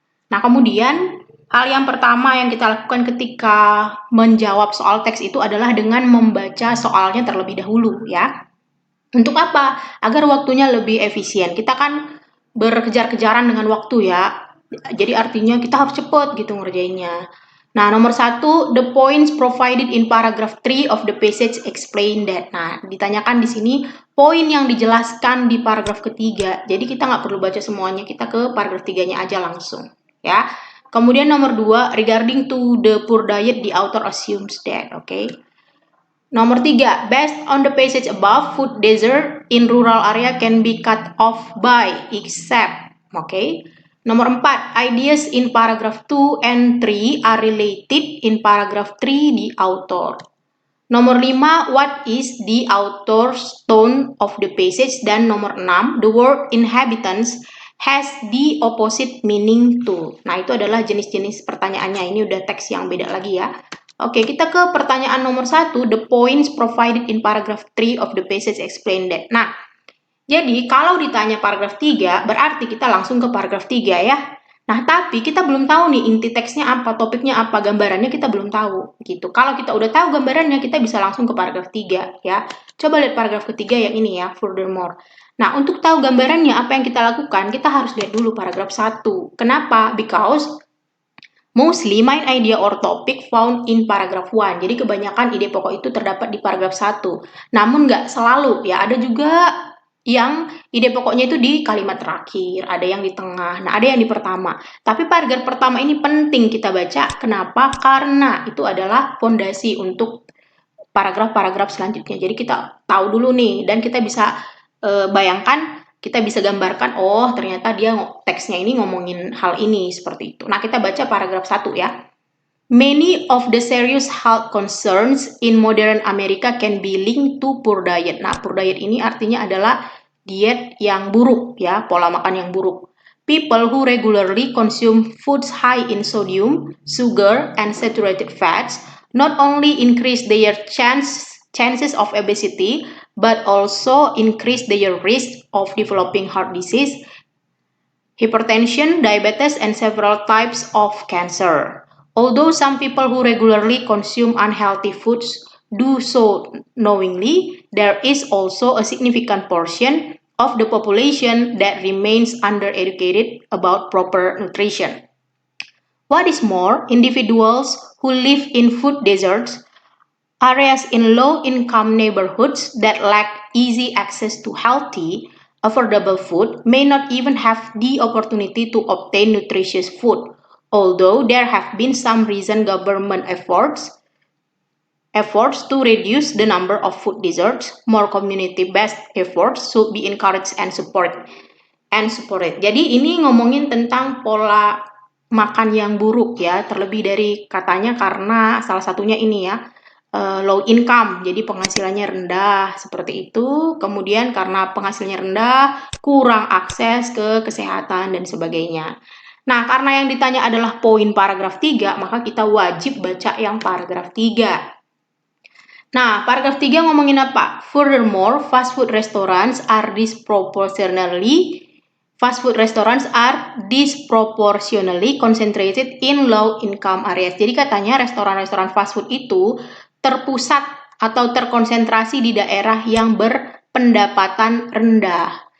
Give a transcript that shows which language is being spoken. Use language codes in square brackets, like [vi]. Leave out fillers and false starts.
[id] Nah, kemudian hal yang pertama yang kita lakukan ketika menjawab soal teks itu adalah dengan membaca soalnya terlebih dahulu ya. Untuk apa? Agar waktunya lebih efisien. Kita kan berkejar-kejaran dengan waktu ya. Jadi artinya kita harus cepat gitu ngerjainnya. Nah, nomor 1, [en] the points provided in paragraph 3 of the passage explain that. [id] Nah, ditanyakan di sini poin yang dijelaskan di paragraf ketiga. Jadi kita nggak perlu baca semuanya, kita ke paragraf 3-nya aja langsung. Ya. Kemudian nomor 2, [en] regarding to the poor diet, the author assumes that. Okay. [id] Nomor 3, [en] based on the passage above, food desert in rural area can be cut off by except. Okay. [id] Nomor 4, [en] ideas in paragraph 2 and 3 are related in paragraph 3 the author. [id] Nomor 5, [en] what is the author's tone of the passage? [id] Dan nomor 6, [en] the word inhabitants has the opposite meaning to. [id] Nah, itu adalah jenis-jenis pertanyaannya. Ini udah teks yang beda lagi ya. Oke, kita ke pertanyaan nomor 1, [en] the points provided in paragraph 3 of the passage explain that. [id] Nah, jadi kalau ditanya paragraf 3, berarti kita langsung ke paragraf 3 ya. Nah, tapi kita belum tahu nih inti teksnya apa, topiknya apa, gambarannya kita belum tahu gitu. Kalau kita udah tahu gambarannya, kita bisa langsung ke paragraf 3 ya. Coba lihat paragraf ketiga yang ini ya, furthermore. Nah, untuk tahu gambarannya apa yang kita lakukan, kita harus lihat dulu paragraf 1. Kenapa? [en] Because mostly main idea or topic found in paragraph 1. [id] Jadi kebanyakan ide pokok itu terdapat di paragraf 1. Namun nggak selalu ya, ada juga yang ide pokoknya itu di kalimat terakhir, ada yang di tengah, nah ada yang di pertama. Tapi paragraf pertama ini penting kita baca. Kenapa? Karena itu adalah fondasi untuk paragraf-paragraf selanjutnya. Jadi kita tahu dulu nih, dan kita bisa bayangkan, kita bisa gambarkan, oh ternyata dia teksnya ini ngomongin hal ini, seperti itu. Nah, kita baca paragraf 1 ya. [en] Many of the serious health concerns in modern America can be linked to poor diet. Nah, poor diet ini artinya adalah diet yang buruk ya, pola makan yang buruk. People who regularly consume foods high in sodium, sugar, and saturated fats not only increase their chances of obesity, but also increase their risk of developing heart disease, hypertension, diabetes, and several types of cancer. Although some people who regularly consume unhealthy foods do so knowingly, there is also a significant portion of the population that remains undereducated about proper nutrition. What is more, individuals who live in food deserts, areas in low-income neighborhoods that lack easy access to healthy, affordable food may not even have the opportunity to obtain nutritious food, although there have been some recent government efforts to reduce the number of food deserts. More community-based efforts should be encouraged and supported. [id] Jadi ini ngomongin tentang pola makan yang buruk ya, terlebih dari katanya karena salah satunya ini ya, low income, jadi penghasilannya rendah, seperti itu. Kemudian karena penghasilannya rendah, kurang akses ke kesehatan dan sebagainya. Nah, karena yang ditanya adalah poin paragraf 3, maka kita wajib baca yang paragraf 3. Nah, paragraf 3 ngomongin apa? [en] Furthermore, fast food restaurants are disproportionately concentrated in low-income areas. [id] Jadi katanya restoran-restoran fast food itu terpusat atau terkonsentrasi di daerah yang berpendapatan rendah.